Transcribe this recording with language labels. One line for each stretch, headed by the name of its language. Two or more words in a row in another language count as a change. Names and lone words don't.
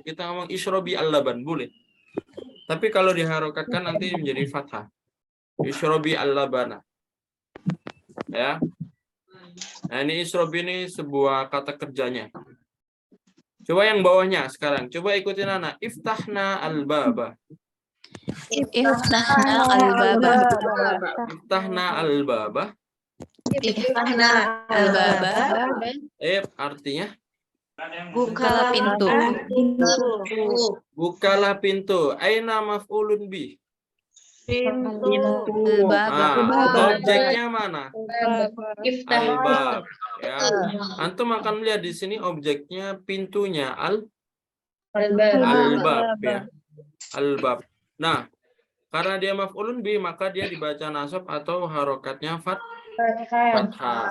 Indonesian: Kita ngomong
Arabic: اشربي اللبن
Indonesian: boleh. Tapi kalau diharokatkan nanti menjadi fathah.
Arabic: اشربي اللبن. Ya.
Indonesian: Nah, ini isyrobi ini sebuah kata kerjanya. Coba yang bawahnya sekarang. Coba ikutin anak.
Arabic: افتحنا الباب. افتحنا الباب. افتحنا الباب. افتحنا الباب.
Indonesian: Artinya Bukalah pintu. bukalah pintu.
Arabic: أين مفعول به.
Indonesian: Al-baba. Objeknya mana? Al-bab. Ya. Antum akan melihat di sini objeknya pintunya al-bab ya. Al-bab. Nah, karena dia
Arabic: مفعول به
Indonesian: maka dia dibaca nasab atau harokatnya fathah.